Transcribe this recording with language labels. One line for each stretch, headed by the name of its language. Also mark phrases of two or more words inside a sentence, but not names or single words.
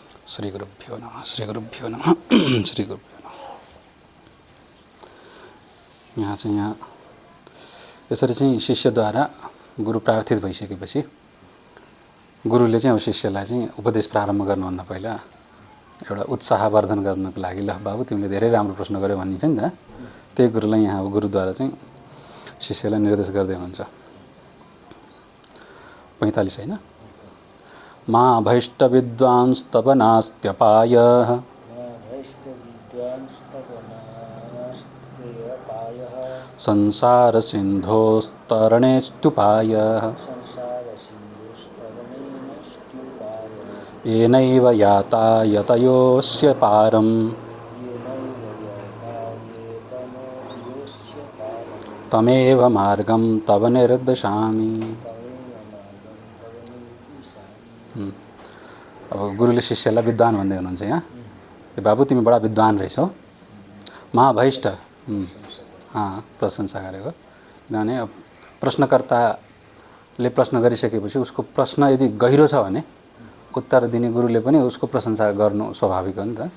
Sanskrit: श्री गुरुभ्यो नमः श्री गुरुभ्यो नमः श्री गुरुभ्यो नमः।
Nepali: यहाँ यसरी चाहिँ शिष्यद्वारा गुरु प्रार्थित भइसकेपछि गुरुले चाहिँ अब शिष्यलाई चाहिँ उपदेश प्रारम्भ गर्नुभन्दा पहिला एउटा उत्साहवर्धन गर्नको लागि ल बाबु तिमीले धेरै राम्रो प्रश्न गर्यौ भनिन्छ नि त, त्यही कुरोलाई यहाँ अब गुरुद्वारा चाहिँ शिष्यलाई निर्देश गर्दै हुनुहुन्छ। 45 हैन।
Sanskrit: मा भैष्ट विद्वांस्तपनास्त्यपायः संसार सिन्धोस्तरणेस्तुपायः येनैव याता यतयोऽस्य पारम् तमेव मार्गं तव निर्देशामि।
Nepali: अब गुरुले शिष्यलाई विद्वान भन्दै हुनुहुन्छ यहाँ। बाबु तिमी बडा विद्वान रहेछौ। महाभैष्ट प्रशंसा गरेको, किनभने प्रश्नकर्ताले प्रश्न गरिसकेपछि उसको प्रश्न यदि गहिरो छ भने उत्तर दिने गुरुले पनि उसको प्रशंसा गर्नु स्वाभाविक हो नि त।